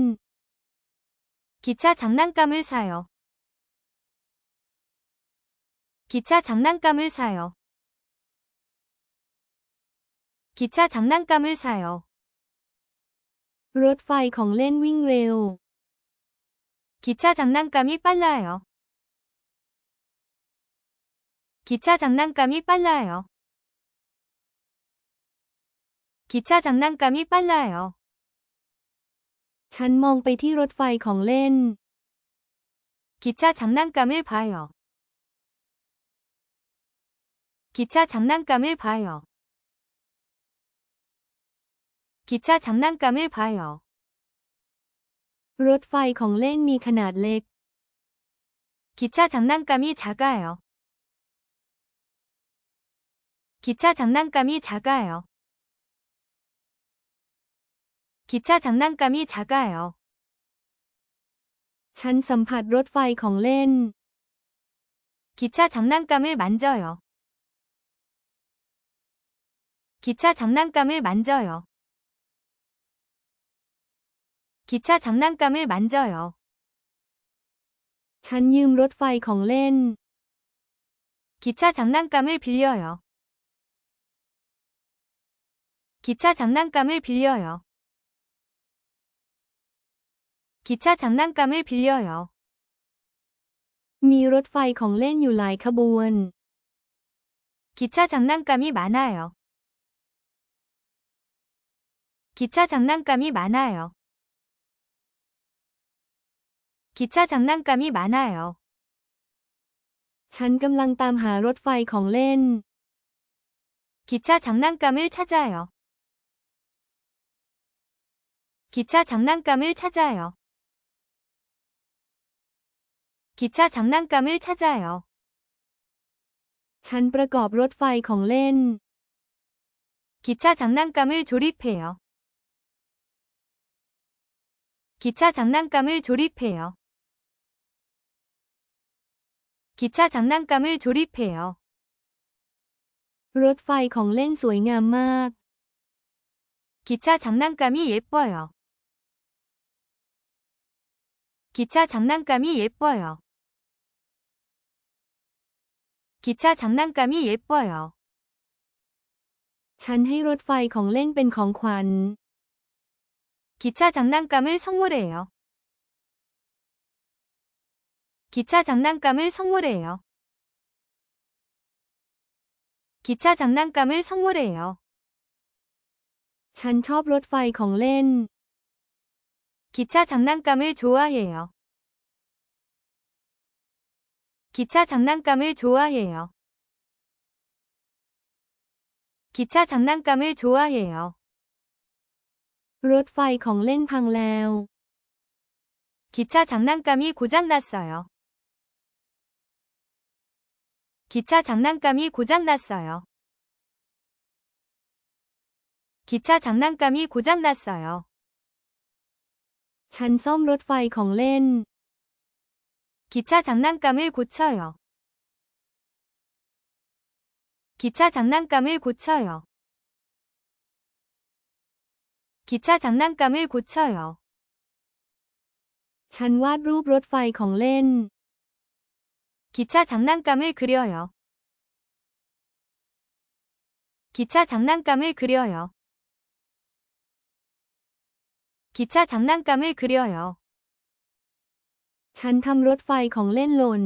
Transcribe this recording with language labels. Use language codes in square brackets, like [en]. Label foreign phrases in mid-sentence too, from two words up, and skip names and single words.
[ko] 기차 장난감을 사요. 기차 장난감을 사요. 기차 장난감을 사요. [th] รถไฟของเล่นวิ่งเร็ว [ko] 기차 장난감이 빨라요. 기차 장난감이 빨라요. 기차 장난감이 빨라요. [th] ฉันมองไปที่รถไฟของเล่น [ko] 기차 장난감을 봐요. 기차 장난감을 봐요. 기차 장난감을 봐요. [th] รถไฟของเล่นมีขนาดเล็ก [ko] 기차 장난감이 작아요. 기차 장난감이 작아요. 기차 장난감이 작아요. [th] ฉันสัมผัสรถไฟของเล่น [ko] 기차 장난감을 만져요. 기차 장난감을 만져요. 기차 장난감을 만져요. [th] ฉันยืมรถไฟของเล่น [ko] 기차 장난감을 빌려요. 기차 장난감을 빌려요. 기차 장난감을 빌려요. [th] มีรถไฟของเล่นอยู่หลายขบวน [ko] 기차 장난감이 많아요. 기차 장난감이 많아요. 기차 장난감이 많아요. [th] ฉันกำลังตามหารถไฟของเล่น [ko] 기차 장난감을 찾아요. 기차 장난감을 찾아요. 기차 장난감을 찾아요. [th] ฉันประกอบรถไฟของเล่น [ko] 기차 장난감을 조립해요. 기차 장난감을 조립해요. 기차 장난감을 조립해요. [th] รถไฟของเล่นสวยงามมาก [ko] 기차 장난감이 예뻐요. 기차 장난감이 예뻐요. 기차 장난감이 예뻐요. [th] ฉันให้รถไฟของเล่นเป็นของขวัญ [ko] 기차 장난감을 선물해요. 기차 장난감을 선물해요. 기차 장난감을 선물해요. [th] ฉันชอบรถไฟของเล่น [ko] 기차 장난감을 좋아해요. 기차 장난감을 좋아해요. 기차 장난감을 좋아해요. [th] รถไฟของเล่นพังแล้ว [ko] 기차 장난감이 고장났어요. 기차 장난감이 고장났어요. 기차 장난감이 고장났어요. [th] ฉันซ่อมรถไฟของเล่น [ko] 기차 장난감을 고쳐요. 기차 장난감을 고쳐요. 기차 장난감을 고쳐요. [th] ฉันวาดรูปรถไฟของเล่น [ko] 기차 장난감을 그려요. 기차 장난감을 그려요. 기차 장난감을 그려요. [th] ฉันทำรถไฟของเล่นหล่น